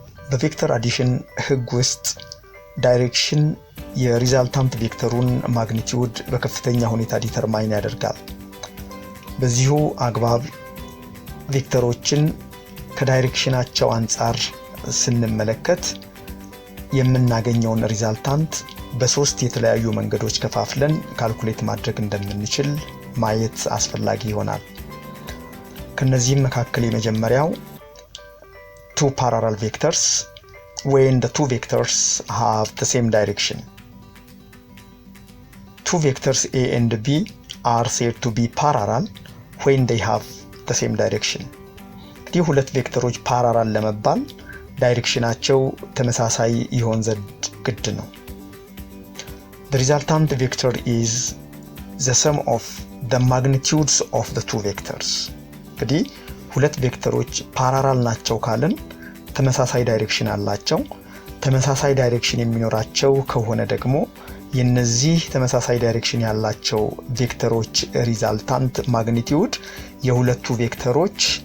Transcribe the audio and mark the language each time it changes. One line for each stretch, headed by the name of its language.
Amharic: በቬክተር አዲሽን ህግ ውስጥ ዳይሬክሽን የሪዛልታንት ቬክተሩን ማግኒቲዩድ በከፍተኛ ሁኔታ ዲተርማይን ያደርጋል። በዚሁ አግባብ ቬክተሮችን ከዳይሬክሽናቸው አንጻር ስንመለከት የምናገኘውን ሪዛልታንት በሶስት የተለያዩ መንገዶች ከፋፍለን ካልኩሌት ማድረግ እንደምንችል ማየት አስፈላጊ ይሆናል። ከነዚህም መካከል የመጀመሪያው
English: two parallel vectors when the two vectors have the same direction. Two vectors A and B are said to be parallel when they have the same direction.
Amharic: እንግዲህ ሁለት ቬክተሮች ፓራራል ለመባል ዳይሬክሽናቸው ተመሳሳይ ይሆን ዘንድ ግድ ነው።
English: The resultant vector is the sum of the magnitudes of the two vectors.
Amharic: እንግዲህ ሁለት ቬክተሮች ፓራራል ናቸው ካልን ተመሳሳይ ዳይሬክሽን አላቸው። ተመሳሳይ ዳይሬክሽን የሚኖራቸው ከሆነ ደግሞ የነዚህ ተመሳሳይ ዳይሬክሽን ያላቸው ቬክተሮች ሪዛልታንት ማግኒቲዩድ የሁለቱ ቬክተሮች